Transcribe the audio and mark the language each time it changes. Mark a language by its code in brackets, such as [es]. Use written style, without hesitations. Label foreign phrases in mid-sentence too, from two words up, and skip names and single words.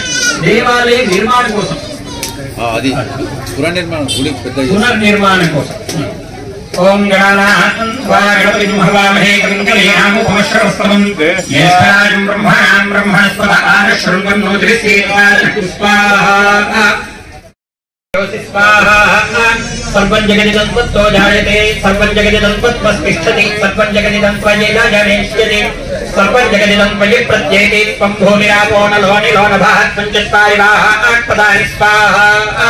[te] దేవాలయ నిర్మాణం కోసం, పునర్నిర్మాణం కోసం. [sa] ఓం గణానాథం హవామహే కవిం కళ్యాణముపమశ్రవస్తమం జ్యేష్ఠరాజం బ్రహ్మణాం బ్రహ్మణస్పత ఆనశృణ్వన్నోతిరిసేవాచ స్వాహా. सर्वं जगदिदं त्वत्तो जायते, सर्वं जगदिदं त्वत्वस्तिष्ठति, सर्वं जगदिदं त्वयेन जनेष्यति, सर्वं जगदिदं त्वयि प्रत्येति. त्वं भूमिरापो नलो निलो नभः पञ्चत्वारिवाः आत्पदानि स्वाहा.